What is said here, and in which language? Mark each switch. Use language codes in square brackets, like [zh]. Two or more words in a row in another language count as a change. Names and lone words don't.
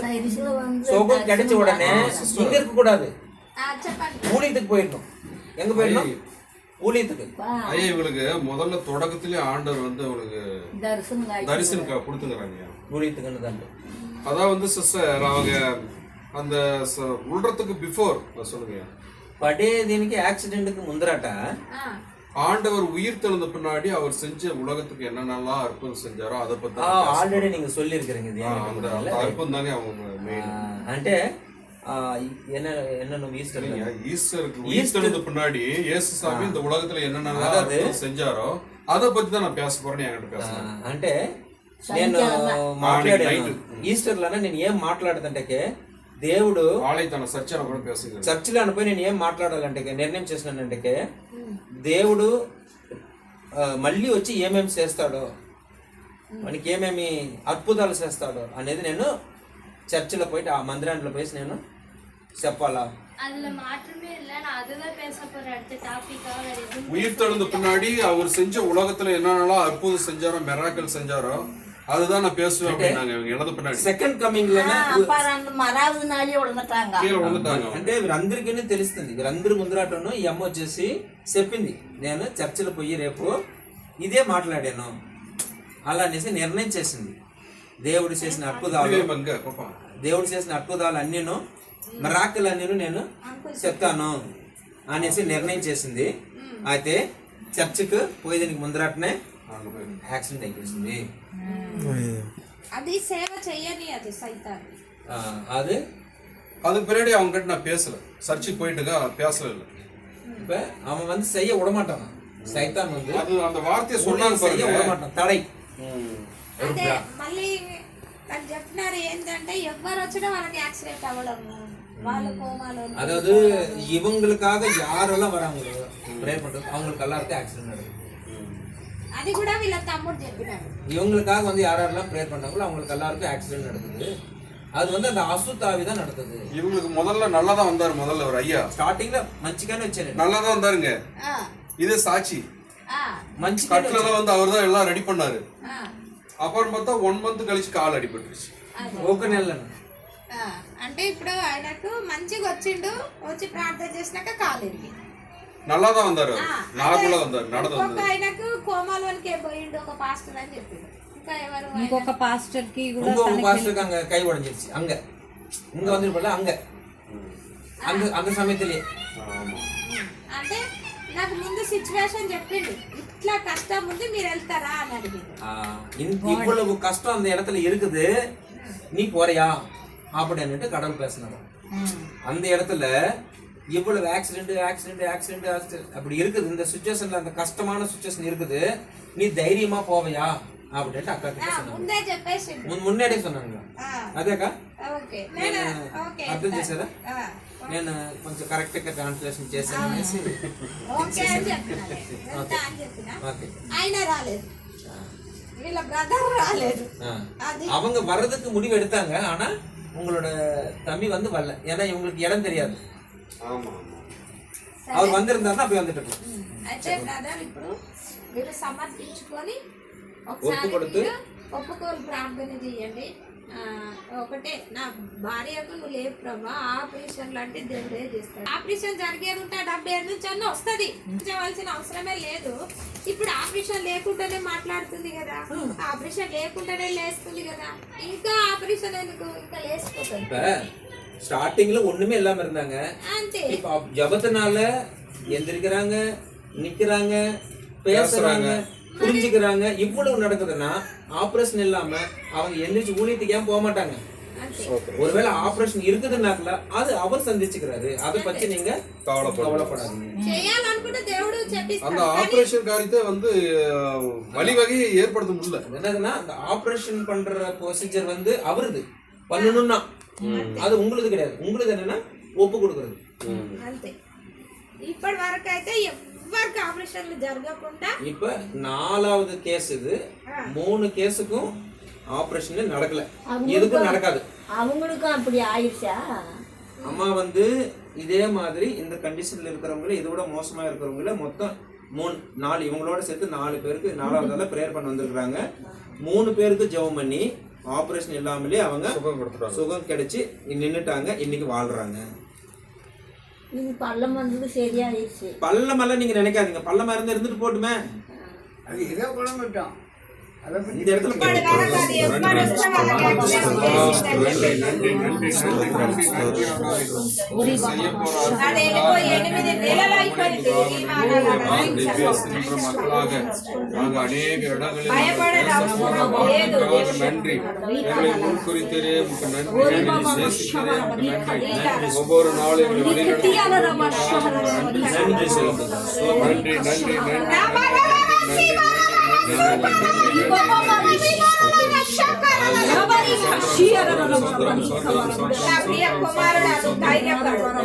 [ta] சுகம் கிடைச்ச உடனே இங்க இருக்க கூடாது, ஊழியத்துக்கு போயிடணும். எங்க போயிடணும்? ஊழியத்துக்கு. ஐயா இவங்களுக்கு முதல்ல தொடக்கத்திலே ஆண்டவர் வந்து அவங்களுக்கு தரிசனம் கொடுத்துங்கிறாங்க. ஊழியத்துக்குன்னு தான். அதான் வந்து சிஸ்டர் அவங்க அந்த உள்றதுக்கு பிஃபோர் சொல்லுங்க, [te] படே దీనికి యాక్సిడెంట్కి ముందరట [ta] ஆண்டவர் உயிர் தெழுந்த பின்னாடி அவர் செஞ்ச உலகத்துக்கு என்னென்னலாம் அற்புதம் செஞ்சாரோ அதை பத்தி ఆల్రెడీ நீங்க சொல்லி இருக்கிறீங்க. அற்புதம் தானே அவங்க అంటే என்ன ஈஸ்டருக்கு உயிர் தெழுந்த பின்னாடி இயேசு சாமி இந்த உலகத்துல என்னென்னலாம் செஞ்சாரோ அதை பத்தி தான் நான் பேச போறேன்னு என்கிட்ட பேசுறேன். [te] అంటే నేను మాట్లాడాను ఈస్టర్లోనే నేను ఏం మాట్లాడదంటే దేవుడు తన చర్చిలో అనిపోయి నేను ఏం మాట్లాడాలంటే నిర్ణయం చేసినానంటే దేవుడు మళ్ళీ వచ్చి ఏమేమి చేస్తాడో, మనకి ఏమేమి అద్భుతాలు చేస్తాడో అనేది నేను చర్చిలో పోయి ఆ మందిరాంట్లో పోయి నేను చెప్పాలా. [ta] உயிர் தெழுந்த பின்னாடி அவர் செஞ்ச உலகத்துல என்னென்னலாம் அற்புதம் செஞ்சாரோ, மெராக்கல் செஞ்சாரோ அதுதான் நான் பேசுவேன் அப்படின்னாங்க. இவங்க எழுத பின்னாடி [en] second coming [te] లోనే అంటే వీరందరికీ తెలుస్తుంది. వీరందరి ముందరాటను ఈ అమ్మ వచ్చేసి చెప్పింది, నేను చర్చిలో పోయి రేపు ఇదే మాట్లాడాను అలా అనేసి నిర్ణయం చేసింది. దేవుడు చేసిన అద్భుతాలు అన్నీను, మిరాకిల్ అన్నీను నేను చెప్తాను అనేసి నిర్ణయం చేసింది. అయితే చర్చికి పోయేదానికి ముందరాటనే యాక్సిడెంట్ అయిపోయింది. అది సేవ చేయని అది సైతాన్. [ta] அது பின்னாடி அவங்க கிட்ட நான் பேசல, சர்ச்சுக்கு போயிட்டுங்க பேசல. இப்ப அவன் வந்து செய்ய விடமாட்டான், சைத்தான் வந்து அது அந்த வார்த்தையை சொன்னாங்க செய்ய விடமாட்டான், தடை. [te] అంటే మళ్ళీ నాకు చెప్తున్నారు ఏంటంటే ఎవరు వచ్చినా వాళ్ళకి యాక్సిడెంట్ అవ్వడము, వాళ్ళ కోమాలో. [ta] அதாவது இவங்களுக்காக யாரெல்லாம் வராங்களோ ப்ரேயர் பண்றது அவங்களுக்கு எல்லாருக்கும் ஆக்சிடென்ட் நடக்குது. [te] అది కూడా వీళ్ళ తమ్ముడు చెప్పినాడు. [ta] இவங்களுக்காக வந்து யாரெல்லாம் ப்ரேயர் பண்ணாங்களோ அவங்களுக்கு எல்லாருக்கும் ஆக்சிடென்ட் நடக்குது. அது வந்து அந்த அசுத்தாவி தான் நடக்குது. இவங்களுக்கு முதல்ல நல்லா தான் வந்தாரு. முதல்ல ஒரு ஐயா [te] ஸ்டார்டிங்ல మంచిగానే వచ్చారు, [ta] நல்லா தான் வந்தாருங்க. இதே சாட்சி கட்டில தான் வந்து அவர் தான் எல்லாம் ரெடி பண்ணாரு. அப்புறம் பார்த்தா 1 month கழிச்சு கால் அடிபட்டுருச்சு. [te] ఒక నెల అంటే ఇప్పుడు ఆయనకు మంచిగా వచ్చిండు, వచ్చి ప్రార్థన చేసినాక కాలు ఇరిగి [ta] நல்லா தான் வந்தாரு, நார்மலா வந்தாரு, நடந்து வந்தாரு. [te] ఆయనకు కోమాలోనికి పోయిండు ఒక పాస్టర్ అని చెప్పిండు. ఇంకా ఎవరు? ఇంకొక పాస్టర్ కి కూడా ఇంకొక పాస్టర్ కి [ta] அங்க கை உடைஞ்சிருச்சு. அங்க இங்க வந்துருப்பல அங்க அந்த சமயத்திலே [te] అంటే నాకు ముందు సిచువేషన్ చెప్పిండు, ఇట్లా కష్టం ఉంది మీరు వెళ్తారా అని అడిగిండు. [ta] இவ்வளவு கஷ்டம் அந்த இடத்துல இருக்குது, நீ போறியா அப்படின்னுட்டு கடவுள் பேசினாரு. அந்த இடத்துல இவ்வளவு ஆக்சிடென்ட் அப்படி இருக்குது, இந்த சுச்சுவேஷன்ல அந்த கஷ்டமான சுச்சுவேஷன் இருக்குது, நீ தைரியமா போவையா அப்படின்ட்டு அக்கா கிட்ட சொன்னாங்க. முன்னாடியே சொன்னாங்க. [te] అదేకా అర్థం చేశారా? నేను కొంచెం కరెక్ట్ గా ట్రాన్స్లేషన్ చేశాను అనేసి ఆయన రాలేదు, వీళ్ళ బ్రదర్ రాలేదు. [ta] அவங்க வர்றதுக்கு முடிவு எடுத்தாங்க, ஆனா உங்களோட தம்பி வந்து வரல, ஏன்னா இவங்களுக்கு இடம் தெரியாது. அவர் வந்திருந்தாருன்னா அப்படி வந்துட்டு [te] అయితే బ్రదర్ ఇప్పుడు మీరు సమర్పించుకొని ఒప్పుకొడుతూ ఒప్పుకోలు ప్రార్థన చేయండి. ఒకటే నా భార్యకు నువ్వు లేవు ప్రభా, ఆపరేషన్ లాంటి దేవుడే చేస్తాడు. ఆపరేషన్ జరిగేది ఉంటే 70 నుంచి అన్న వస్తుంది, చేయవలసిన అవసరమే లేదు. ఇప్పుడు ఆపరేషన్ లేకుండానే మాట్లాడుతుంది కదా, ఆపరేషన్ లేకుండానే లేస్తుంది కదా, ఇంకా ఆపరేషన్ ఎందుకు, ఇంకా లేచిపోతుంది. [ta] இப்ப ஸ்டார்டிங்ல ஒண்ணுமே இல்லாம இருந்தாங்க, [te] అంతే. [ta] இப்ப ஜபத்தினால எந்திரிக்கிறாங்க, நிக்கிறாங்க, பேசுறாங்க, புரிஞ்சுக்கிறாங்க. இவ்வளவு நடக்குதுன்னா ஆபரேஷன் இல்லாம அவங்க எந்திரிச்சு ஊழியத்துக்கு ஏன் போக மாட்டாங்க? ஒருவேளை ஆபரேஷன் இருக்குதுன்னாக்கல அது அவர் சந்திச்சுக்கிறாரு, அதை பத்தி நீங்க கவலைப்படாதீங்க. [te] చేయాలనుకుంటే దేవుడు [ta] அந்த [te] చెప్పిస్తాడు. [ta] ஆபரேஷன் காரியத்தை வந்து வழிவகையை ஏற்படுத்த முடியல. என்னதுன்னா அந்த ஆபரேஷன் பண்ற ப்ரொசீஜர் வந்து அவருது பண்ணணும்னா, அது உங்களுக்கு கிடையாது. உங்களுக்கு என்னன்னா ஒப்பு கொடுக்கறது. [te] అంతే. ఇప్పటి వరకు అయితే ఎవరికి ఆపరేషన్లు జరగకుండా [ta] இப்ப 4வது கேஸ் இது. 3 கேஸுக்கும் ஆபரேஷன் நடக்கல, எதுக்கும் நடக்காது. அவங்களுக்கும் அப்படி ஆயிடுச்சா? அம்மா வந்து இதே மாதிரி இந்த கண்டிஷன்ல இருக்கிறவங்கள, இதை விட மோசமா இருக்கிறவங்கள மொத்தம் 4 இவங்களோட சேர்த்து 4 பேருக்கு 4வது ப்ரேயர் பண்ண வந்திருக்காங்க. 3 பேருக்கு ஜெபம் பண்ணி ஆபரேஷன் இல்லாமலே அவங்க சுகம் கிடைச்சு நின்னுட்டாங்க, இன்னைக்கு வாழ்றாங்க. இது பள்ளம் வந்தது சரியாயிடுச்சு. பள்ளமெல்லாம் நீங்க நினைக்காதீங்க, பள்ளமா இருந்து இருந்துட்டு போட்டுமே, அது ஏதோ குழம்பிட்டோம். இந்த இடத்துல [te] ఇప్పటి వరకు అది ఎప్పుడు వస్తే వాళ్ళకి యాక్సిడెంట్ అది వెళ్ళిపోయి 8 నెలలు అయిపోయింది. [ta] மக்களாக நாங்கள் அநேக இடங்களில் [te] భయపడేది అవసరం లేదు. [ta] நன்றி. எங்களை முன்குறித்தரே உமக்கு நன்றி. நேசிக்கிறே உமக்கு நன்றி. ஒவ்வொரு நாளும் எங்களை வழிநடத்துகிறீர். நன்றி செலுத்துகிறோம். நன்றி நன்றி நன்றி [te] నా ప్రియ కుమారుడు ధైర్యపడు.